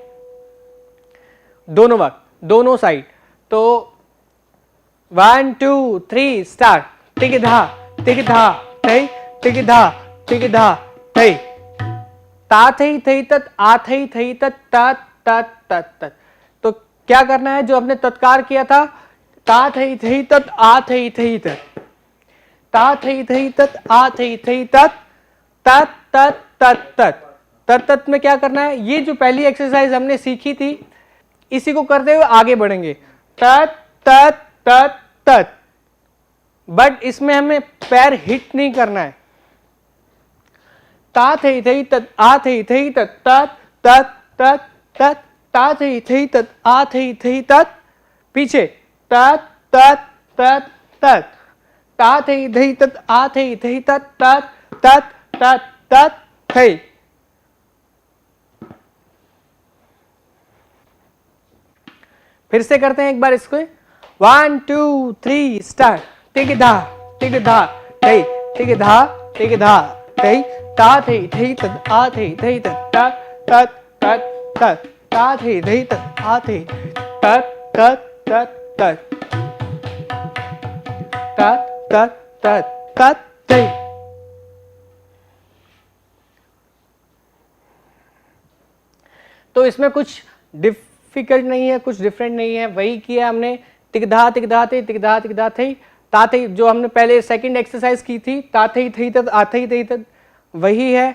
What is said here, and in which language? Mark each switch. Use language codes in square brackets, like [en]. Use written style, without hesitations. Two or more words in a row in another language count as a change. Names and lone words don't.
[hi] दोनों वक्त दोनों साइड। तो 1 2 3 स्टार्ट। टिक धा थई टिक धा थई। ता थई तत आ थई तत तत तत तत तत। तो क्या करना है जो हमने तत्कार किया था, ता थई तत आ थई तत, ता थई तत आ थई तत तत तत तत तत। तत तत में क्या करना है, ये जो पहली एक्सरसाइज हमने सीखी थी इसी को करते हुए आगे बढ़ेंगे। तत तत तत तत, बट इसमें हमें पैर हिट नहीं करना है। ता थई तत आ थई तत तत तत तत तत, ता थई तत आ थई तत, पीछे तत तत तत तत, ता थई तत आ थई तत तत तत तत तत थई। फिर से करते हैं एक बार इसको। 1 2 3 स्टार्ट। टिक धा थई टिक धा थई, ता थई तत आ थई तत तत तत तत, ता थई तत आ थई तत तत तत तत, तत तत तत तत थई। तो इसमें कुछ डिफिकल्ट नहीं है, कुछ डिफरेंट नहीं है, वही किया हमने। टिक धा थई ता थई, जो हमने पहले सेकंड एक्सरसाइज की थी, ता थई तत आ थई तत वही है।